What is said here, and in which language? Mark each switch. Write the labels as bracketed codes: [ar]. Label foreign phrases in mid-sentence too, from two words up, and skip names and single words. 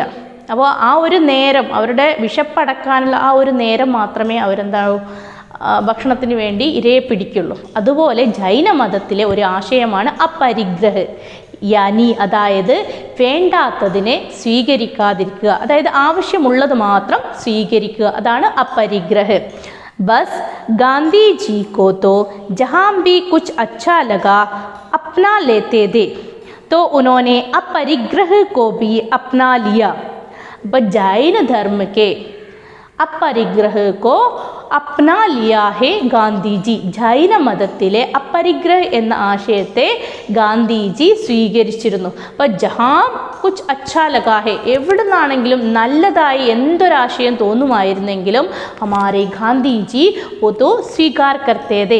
[ml] അപ്പോൾ ആ ഒരു നേരം, അവരുടെ വിശപ്പടക്കാനുള്ള ആ ഒരു നേരം മാത്രമേ അവരെന്താവും ഭക്ഷണത്തിന് വേണ്ടി ഇരയെ പിടിക്കുള്ളൂ. അതുപോലെ ജൈന മതത്തിലെ ഒരു ആശയമാണ് അപരിഗ്രഹ്, യാനി, അതായത് വേണ്ടാത്തതിനെ സ്വീകരിക്കാതിരിക്കുക, അതായത് ആവശ്യമുള്ളത് മാത്രം സ്വീകരിക്കുക, അതാണ് അപരിഗ്രഹ്. [hi] बस गांधी जी को तो जहाँ भी कुछ अच्छा लगा अपना लेते थे, तो उन्होंने अपरिग्रह को भी अपना लिया. जैन धर्म के अपरिग्रह को अपना लिया है ഗാന്ധിജി. [ml] ജൈന മതത്തിലെ അപരിഗ്രഹ് എന്ന ആശയത്തെ ഗാന്ധിജി സ്വീകരിച്ചിരുന്നു. [hi] അപ്പോൾ जहाँ कुछ अच्छा लगा है, [ml] എവിടെ നിന്നാണെങ്കിലും നല്ലതായി എന്തൊരാശയം തോന്നുമായിരുന്നെങ്കിലും [hi] हमारे गांधीजी ओ स्वीकार करते थे.